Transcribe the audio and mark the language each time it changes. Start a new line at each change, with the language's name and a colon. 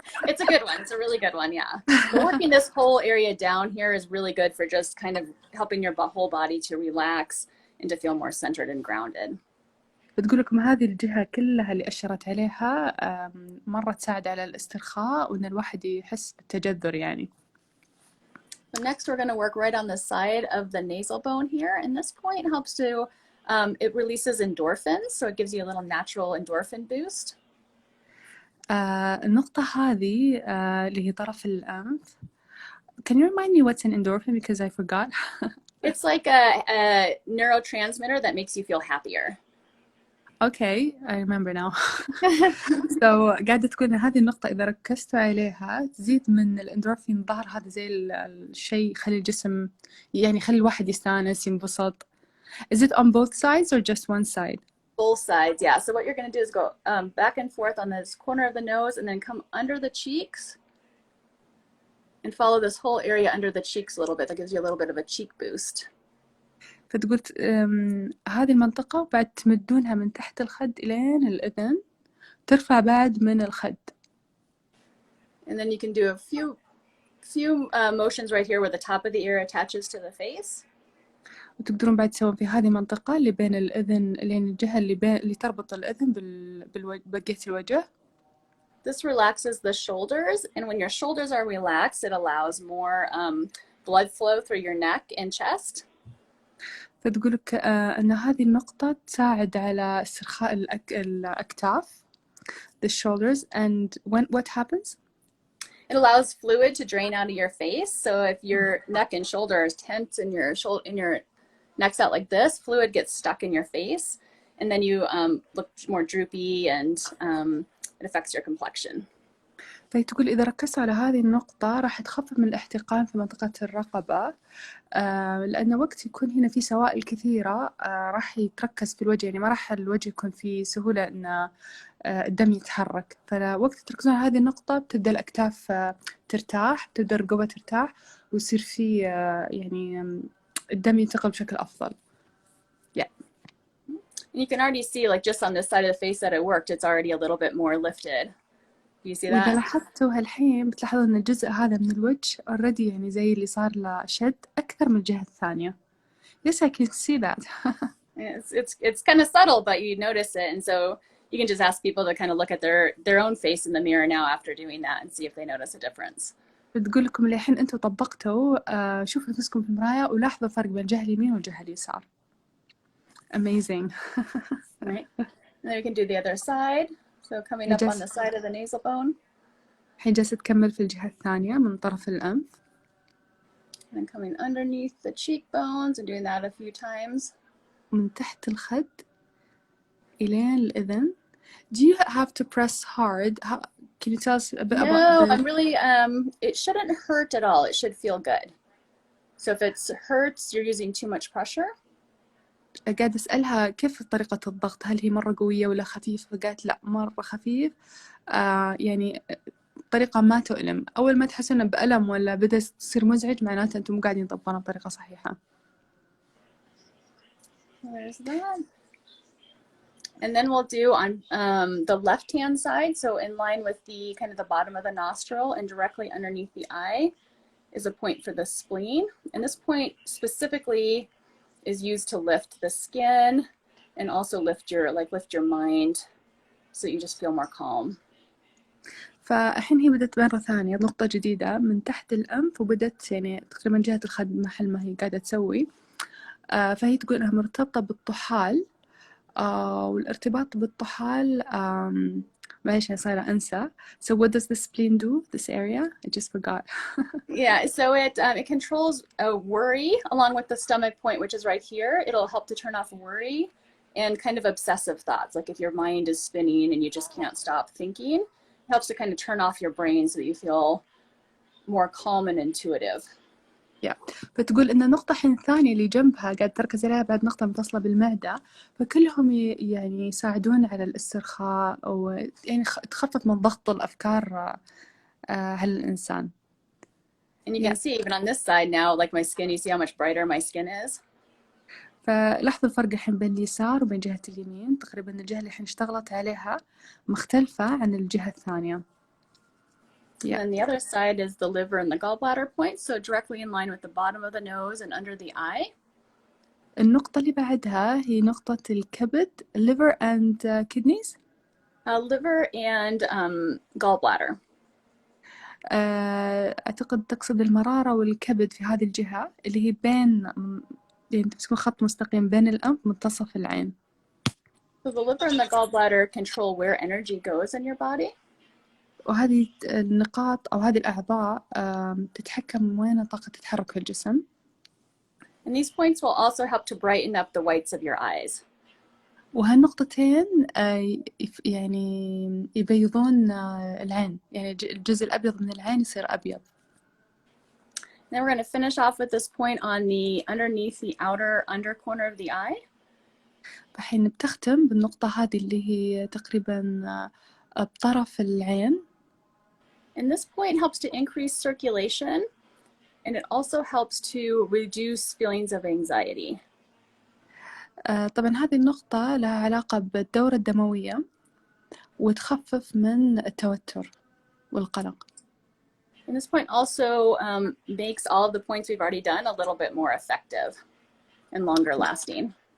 English: It's a good one. It's a really good one, yeah. But working this whole area down here is really good for just kind of helping your whole body to relax and to feel more centered and grounded.
Arabic: بتقول لكم هذه الجهة كلها اللي أشرت عليها مرة تساعد على الاسترخاء وإن الواحد يحس بالتجذر يعني.
English: So next we're going to work right on the side of the nasal bone here, and this point helps to it releases endorphins, so it gives you a little natural endorphin boost.
Arabic: النقطة هذه اللي هي طرف الأنف.
English: Can you remind me what's an endorphin because I forgot? It's like a neurotransmitter that makes you feel happier. Okay, I remember now.
Arabic: So قاعدة تقول إن هذه النقطة إذا ركزتوا عليها تزيد من الإندورفين. ظهر هذا زي الشيء يخلي الجسم، يعني يخلي الواحد يستانس ينبسط.
English: Is it on both sides or just one side? Both sides, yeah. So what you're going to do is go back and forth on this corner of the nose and then come under the cheeks and follow this whole area under the cheeks a little bit. That gives you a little bit of a cheek boost.
Arabic: فتقول هذه المنطقة وبعد تمدونها من تحت الخد إلين الأذن، ترفع بعد من الخد.
English: And then you can do a few motions right here where the top of the ear attaches to the face.
Arabic: وتقدرون بعد تسوون في هذه المنطقة اللي بين الأذن، اللي الجهة اللي تربط الأذن ببقية الوجه.
English: This relaxes the shoulders, and when your shoulders are relaxed, it allows more blood flow through your neck and chest.
Arabic: فتقولك أن هذه النقطة تساعد على استرخاء الأكتاف,
English: the shoulders, and what happens? It allows fluid to drain out of your face. So if your neck and shoulder is tense and your neck's out like this, fluid gets stuck in your face, and then you look more droopy, and it affects your complexion.
Arabic: فتقول إذا ركزت على هذه النقطة راح تخفف من الاحتقان في منطقة الرقبة، لأن وقت يكون هنا في سوائل كثيرة راح يتركز في الوجه، يعني ما راح الوجه يكون في سهولة أن الدم يتحرك. فوقت تركزون على هذه النقطة بتبدأ الأكتاف ترتاح، بتبدأ الرقبة ترتاح، ويصير في يعني الدم ينتقل بشكل أفضل.
English: Yeah. And you can already see, like, just on this side of the face that it worked, it's already a little bit more lifted. Do you see that?
Arabic: وإذا لاحظتوا هالحين بتلاحظوا أن الجزء هذا من الوجه
English: already
Arabic: يعني زي اللي صار له شد أكثر من الجهة الثانية.
English: Yes, I can see that. It's kind of subtle, but you notice it, and so you can just ask people to kind of look at their own face in the mirror now after doing that and see if they notice a difference.
Arabic: بتقول لكم الحين أنتوا طبقتوا، شوفوا نفسكم في المراية ولاحظوا الفرق بين الجهة اليمين والجهة اليسار.
English: Amazing. Right. And then we can do the other side. So coming up on the side of the nasal bone.
Arabic: الحين جالسة تكمل في الجهة الثانية من طرف الأنف.
English: And coming underneath the cheekbones and doing that a few times.
Arabic: من تحت الخد إلين الأذن.
English: Do you have to press hard? Can you tell us a bit about No, I'm really, it shouldn't hurt at all. It should feel good. So if it hurts, you're using too much pressure.
Arabic: قاعد أسألها كيف طريقة الضغط، هل هي مرة قوية ولا خفيفة؟ قالت لا مرة خفيف، يعني طريقة ما تؤلم. أول ما تحسون بألم ولا بدأ تصير مزعج معناته أنتم مو قاعدين تطبقونها بطريقة صحيحة.
English: There's that. And then we'll do on the left-hand side, so in line with the kind of the bottom of the nostril and directly underneath the eye is a point for the spleen. And this point specifically is used to lift the skin and also lift your mind so you just feel more calm.
Arabic: فالحين هي بدأت مرة ثانية نقطة جديدة من تحت الأنف، وبدأت يعني تقريبا جهة الخد محل ما هي قاعدة تسوي. فهي تقول إنها مرتبطة بالطحال، والارتباط بالطحال معليش أنا صايرة أنسى.
English: So what does the spleen do, this area? I just forgot. Yeah, so it controls worry along with the stomach point, which is right here. It'll help to turn off worry and kind of obsessive thoughts. Like if your mind is spinning and you just can't stop thinking, it helps to kind of turn off your brain so that you feel more calm and intuitive.
Arabic: فتقول إن النقطة الحين الثانية اللي جنبها قاعد تركز عليها بعد نقطة متصلة بالمعدة، فكلهم يعني يساعدون على الاسترخاء أو يعني تخفف من ضغط الأفكار على الإنسان.
English: And you can see even on this side now, like my skin, you see how much brighter my skin is.
Arabic: فلاحظوا الفرق الحين بين اليسار وبين جهة اليمين. تقريبا الجهة اللي الحين اشتغلت عليها مختلفة عن الجهة الثانية.
English: And then the other side is the liver and the gallbladder point, so directly in line with the bottom of the nose and under the eye.
Arabic: النقطة اللي بعدها هي نقطة الكبد,
English: liver and kidneys. Liver and gallbladder.
Arabic: أعتقد تقصد المرارة والكبد في هذه الجهة اللي هي بين يعني تمسكون خط مستقيم بين الأنف منتصف العين.
English: So the liver and the gallbladder control where energy goes in your body.
Arabic: وهذه النقاط أو هذه الأعضاء تتحكم وين الطاقة تتحرك في الجسم.
English: And these points will also help to brighten up the whites of your eyes.
Arabic: وهالنقطتين يعني يبيضون العين، يعني الجزء الأبيض من العين يصير أبيض.
English: Then we're going to finish off with this point on the underneath the outer under corner of the eye.
Arabic: الحين بتختم بالنقطة هذه اللي هي تقريبا بطرف العين.
English: And this point helps to increase circulation, and it also helps to reduce feelings of anxiety.
Arabic: طبعا هذه النقطة لها علاقة بالدورة الدموية وتخفف من التوتر والقلق.
English: And this point also makes all of the points we've already done a little bit more effective and longer lasting.